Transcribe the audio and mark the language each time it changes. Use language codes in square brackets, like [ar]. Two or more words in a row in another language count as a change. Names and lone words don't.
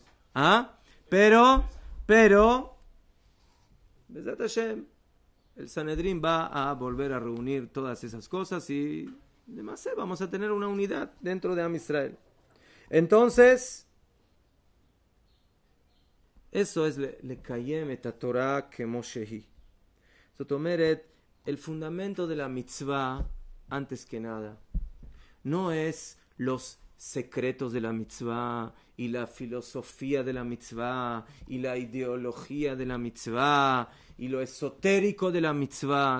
[es] Pero, [he] בעזרת השם, [es] el Sanedrín va a volver a reunir todas esas cosas y además vamos a tener una unidad dentro de [he] עם ישראל. [es] Entonces, eso es [he] לקיים את התורה כמו שהיא. [es] Zotomeret, el fundamento de la mitzvah, antes que nada, no es los secretos de la mitzvah y la filosofía de la mitzvah y la ideología de la mitzvah y lo esotérico de la mitzvah.